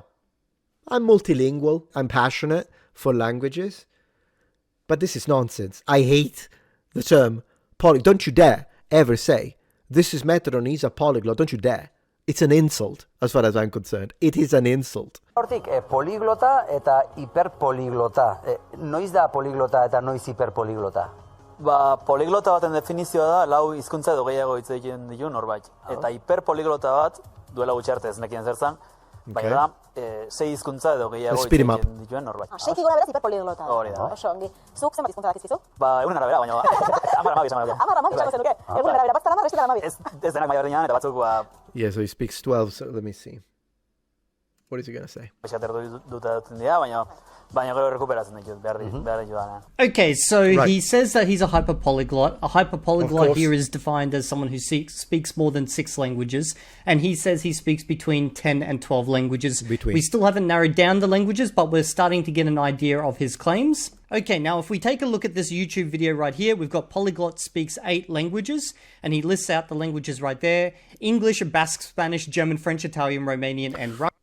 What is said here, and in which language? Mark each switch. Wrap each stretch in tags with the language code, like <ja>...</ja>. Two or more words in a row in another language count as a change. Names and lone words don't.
<en>I'm multilingual. I'm passionate for languages. But this is nonsense. I hate the term poly. Don't you dare ever say, this is Metron, he's a polyglot. Don't you dare. It's an insult, as far as I'm concerned. It is an insult.</en> <eu>Hortik, poliglota eta hiperpoliglota. Noiz da poliglota eta noiz hiperpoliglota? Ba, poliglota baten definizioa da, 4 hizkuntza edo gehiago hitz egiten ditu norbait. Eta hiperpoliglota bat, duela gutxi arte ez nekien zer zen, baina da, 6 hizkuntza edo gehiago hitz egiten dituen norbait. 6 gora beraz hiperpoliglota. Hori da. Oso ongi. Zuk zenbat hizkuntza dakizkizu? Ba, egunen arabera, baina 10 esan duke. 10 esan duke. Egunen arabera, bat zara beste 12. Ez denak maila berdinean, eta batzuk, ba...</eu> <en>Yeah, so he speaks 12, so let me see. What is he gonna say?</en> <eu>Esatertu dute dira, baina gero rekuperatzen ditut, behar ditudanean.</eu> <en>Okay, so he says that he's a hyperpolyglot. A hyperpolyglot here is defined as someone who speaks more than 6 languages, and he says he speaks between 10 and 12 languages. We still haven't narrowed down the languages, but we're starting to get an idea of his claims. Okay, now if we take a look at this YouTube video right here, we've got Polyglot speaks 8 languages, and he lists out the languages right there: English, Basque, Spanish, German, French, Italian, Romanian, and Russian.</en>